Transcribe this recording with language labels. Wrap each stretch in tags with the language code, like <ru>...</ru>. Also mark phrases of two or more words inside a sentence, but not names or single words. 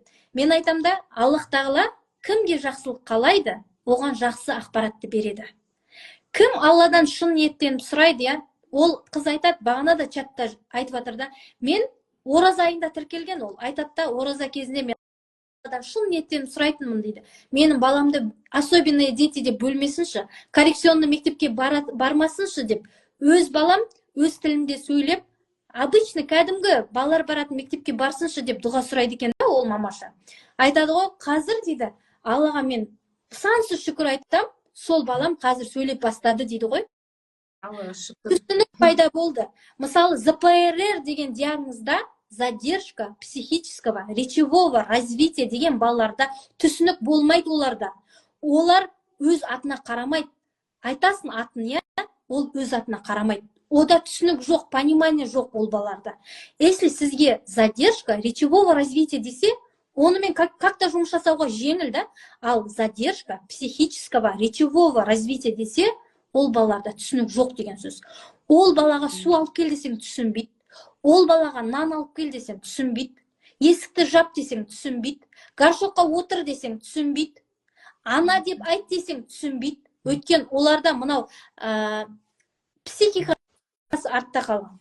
<kk>Мен айтам да, Аллах тағала кімге жақсылық қалайды, оған жақсы ақпаратты береді. Кім Алладан шын ниеттеніп сұрайды, я? Ол қыз айтады, бағана да чатта айтып жатыр да, мен ораза айында тіркелген, ол айтады да, ораза кезінде мен Алладан шын ниеттеніп сұрайтынмын дейді. Менің баламды</kk> <ru>особенные дети</ru> <kk>деп бөлмесінші, коррекционный мектепке бармасыншы деп, өз балам өз тілінде сөйлеп, обычный кәдімгі балалар баратын мектепке барсыншы деп дұға сұрайды екен да, ол мамаша. Айтады ғой, қазір дейді, Аллаға мен сансыз шүкір айтам, сол балам қазір сөйлеп бастады дейді ғой. Түсінік пайда болды. Мысалы, ЗПРР деген диагнозда</kk> <ru>задержка психического, речевого развития</ru> <kk>деген балаларда түсінік болмайды оларда. Олар өз атына қарамайды. Айтасың атын, я, ол өз атына қарамайды. Ода түсінік жоқ, понимание жоқ ол балаларда. Если сізге</kk> <ru>задержка речевого развития</ru> <kk>десе, онымен как-то жұмыс жасауға жеңіл да, ал</kk> <ru>задержка психического, речевого развития</ru> <kk>десе, ол балаларда түсінік жоқ деген сөз. Ол балаға су алып кел десең түсінбейді. Ол балаға нан алып кел десең түсінбейді. Есікті жап десең түсінбейді. Горшокқа отыр десең түсінбейді. Ана деп айт десең түсінбейді. Өткен оларда мынау психикасы артта қалған.</kk>